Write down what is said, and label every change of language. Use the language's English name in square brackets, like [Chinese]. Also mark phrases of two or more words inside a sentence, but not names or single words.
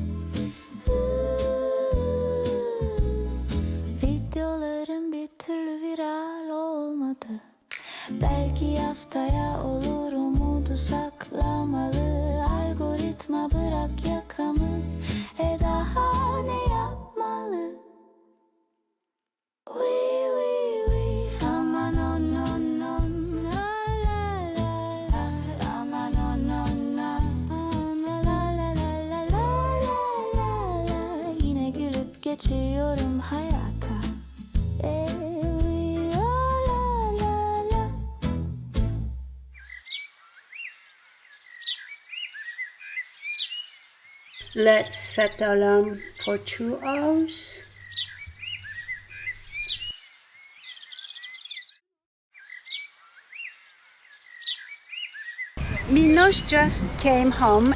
[Turkish] Videolarım bir türlü viral olmadı. Belki haftaya olur, umudu saklamalı. Algoritma bırak yakamı, daha ne yapmalı? [French] Oui, oui, oui. Aman on on on, la la la la. Aman on on on, la la la la la la la la. [Turkish] Yine gülüp geçiyorum hayata. Oui, la la la la. [English] Let's set the alarm for 2 hours. Minosh just came home.